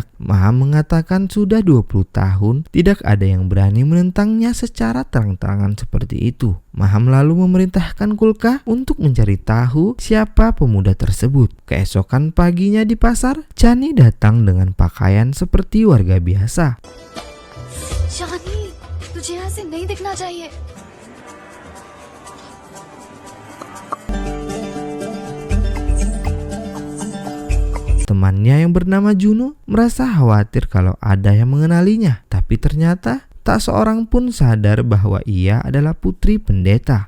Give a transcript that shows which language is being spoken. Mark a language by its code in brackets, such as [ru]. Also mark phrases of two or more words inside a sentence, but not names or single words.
[id] Maham mengatakan sudah 20 tahun tidak ada yang berani menentangnya secara terang-terangan seperti itu. Maham lalu memerintahkan Kulka untuk mencari tahu siapa pemuda tersebut. Keesokan paginya di pasar, Chani datang dengan pakaian seperti warga biasa. [hi] Chani, तुझे यहाँ से नहीं दिखना चाहिए. [id] Temannya yang bernama Juno merasa khawatir kalau ada yang mengenalinya, tapi ternyata tak seorang pun sadar bahwa ia adalah putri pendeta.